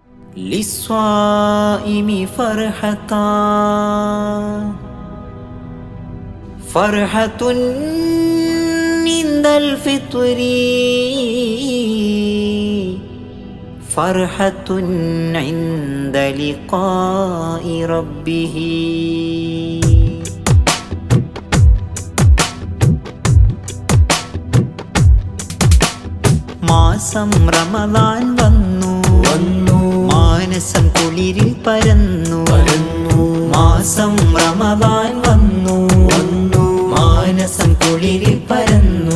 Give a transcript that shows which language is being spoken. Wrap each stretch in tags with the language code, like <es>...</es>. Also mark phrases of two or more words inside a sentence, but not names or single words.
<ar>للصائم فرحة عند الفطر، فرحة عند لقاء ربه.</ar> <ml>മാസം റമദാൻ വന്നു, മാനസം കുളിരിൽ പരന്നു. മാസം റമദാൻ വന്നു, മാനസം കുളിരിൽ പരന്നു.</ml>